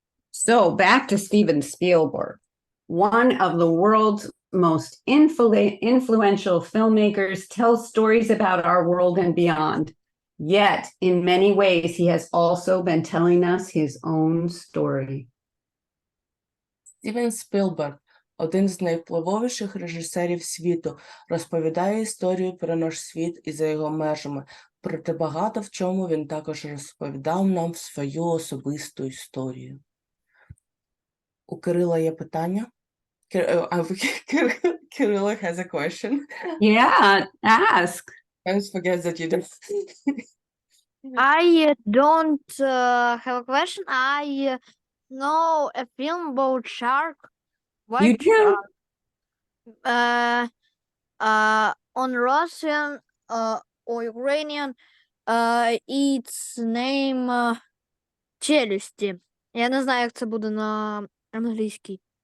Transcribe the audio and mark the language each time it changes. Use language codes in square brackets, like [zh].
[en] So back to Steven Spielberg, one of the world's most influential filmmakers, tells stories about our world and beyond. Yet, in many ways, he has also been telling us his own story. [uk] Стівен Спілберг, один з найвпливовіших режисерів світу, розповідає історію про наш світ і за його межами. Проте багато в чому він також розповідав нам свою особисту історію. У Кирила є питання? [en] Кирило has a question. Yeah, ask. I always forget that you don't. I don't have a question. I know a film about shark. You White do? shark. On Russian or Ukrainian, its name челюсті. [uk] Я не знаю, як це буде на англійській.